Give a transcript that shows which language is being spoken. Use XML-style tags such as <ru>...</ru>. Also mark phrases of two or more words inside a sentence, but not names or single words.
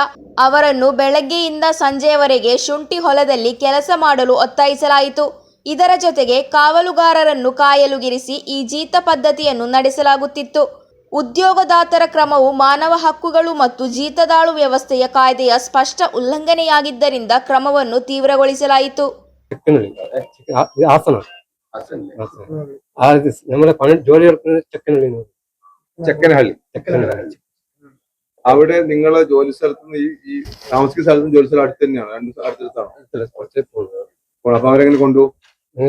<kn>ಅವರನ್ನು ಬೆಳಗ್ಗೆಯಿಂದ ಸಂಜೆಯವರೆಗೆ ಶುಂಠಿ ಹೊಲದಲ್ಲಿ ಕೆಲಸ ಮಾಡಲು ಒತ್ತಾಯಿಸಲಾಯಿತು. ಇದರ ಜೊತೆಗೆ ಕಾವಲುಗಾರರನ್ನು ಕಾಯಲುಗಿರಿಸಿ ಈ ಜೀತ ಪದ್ಧತಿಯನ್ನು ನಡೆಸಲಾಗುತ್ತಿತ್ತು. ಉದ್ಯೋಗದಾತರ ಕ್ರಮವು ಮಾನವ ಹಕ್ಕುಗಳು ಮತ್ತು ಜೀತದಾಳು ವ್ಯವಸ್ಥೆಯ ಕಾಯ್ದೆಯ ಸ್ಪಷ್ಟ ಉಲ್ಲಂಘನೆಯಾಗಿದ್ದರಿಂದ ಕ್ರಮವನ್ನು ತೀವ್ರಗೊಳಿಸಲಾಯಿತು.</kn> <ml>അവിടെ നിങ്ങളെ ജോലി സ്ഥലത്ത് ഈ താമസിക്കുന്ന സ്ഥലത്തും ജോലി സ്ഥലം അടുത്ത് തന്നെയാണ്? അപ്പൊ അവരെങ്ങനെ കൊണ്ടുപോകും?</ml>